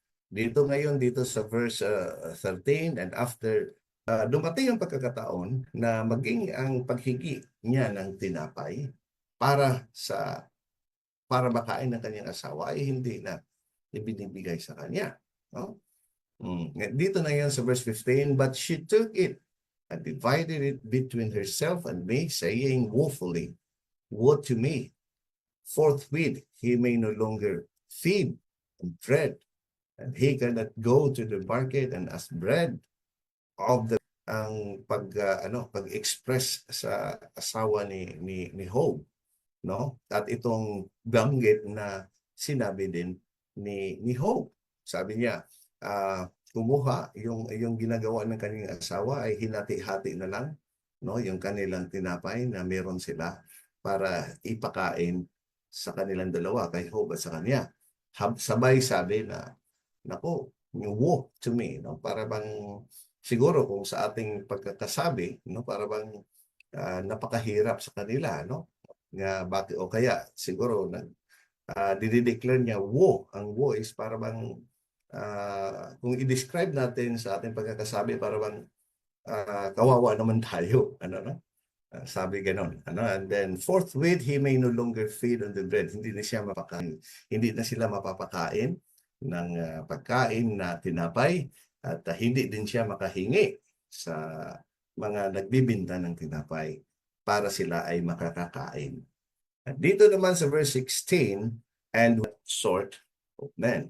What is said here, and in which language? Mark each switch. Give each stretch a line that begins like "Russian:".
Filipino: Dito sa verse 13, and after dumating ang pagkakataon na maging ang paghigi niya ng tinapay para makain ng kanyang asawa ay hindi na ibinibigay sa kanya, no? Dito na yan sa verse 15,
English: but she took it and divided it between herself and me, saying woefully, woe to me, forthwith he may no longer feed on bread, and he cannot go to the market and ask bread of
Filipino: ang pag-express sa asawa ni Job, no? At itong banggit na sinabi din ni Job. Sabi niya, kumuha yung ginagawa ng kanyang asawa ay hinati-hati na lang, no? Yung kanilang tinapay na meron sila para ipakain sa kanilang dalawa, kay Job at sa kanya. Sabay sabi na, nako,
English: woe to me,
Filipino: no? Para bang siguro kung sa ating pagkakasabi, no, para bang napakahirap sa kanila, no? Nga bakit o kaya siguro dinideclare niya woe. Ang woe is para bang kung i-describe natin sa ating pagkakasabi, para bang kawawa naman tayo, no? Sabi ganon,
English: and then forthwith he may no longer feed on the bread.
Filipino: Hindi na sila mapapakain ng pagkain na tinapay, at hindi din siya makahingi sa mga nagbibinta ng tinapay para sila ay makakakain. At dito naman sa verse 16,
English: and what sort of men.